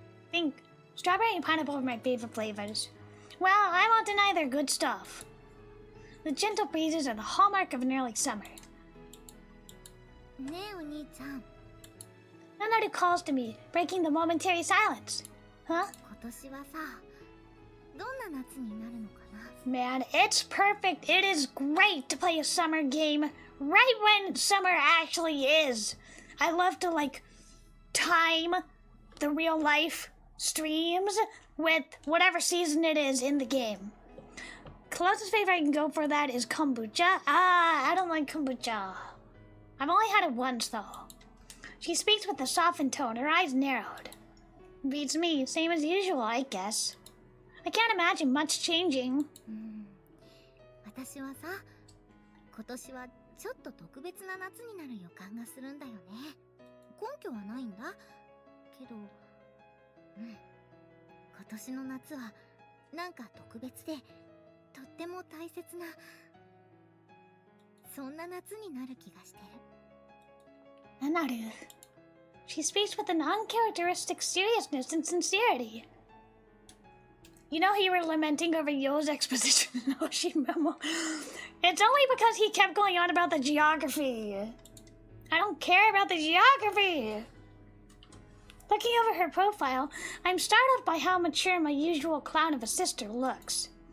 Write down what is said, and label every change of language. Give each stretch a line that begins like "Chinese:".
English: Think strawberry and pineapple are my favorite flavors. Well, I won't deny they're good stuff. The gentle breezes are the hallmark of an early summer.
Japanese: ねえお兄ちゃん。
English: Nanaru calls to me, breaking the momentary silence. Huh?
Japanese: 今年はさ、どんな夏になるのかな?
English: Man, it's perfect. It is great to play a summer game right when summer actually is. I love to like time the real life streams with whatever season it is in the game. Closest flavor I can go for that is kombucha. I don't like kombucha. I've only had it once though. She speaks with a softened tone, her eyes narrowed. Beats me, same as usual, I guess. I can't imagine much changing.
Japanese: 私はさ、今年はちょっと特別な夏になる予感がするんだよね。根拠はないんだ。けど、今年の夏はなんか特別で、とっても大切な、そんな夏になる気がしてる。
English: Nanaru. She speaks with an uncharacteristic seriousness and sincerity. You know you were lamenting over Yo's exposition in Oshi Memo. It's only because he kept going on about the geography. I don't care about the geography. Looking over her profile, I'm startled by how mature my usual clown of a sister looks.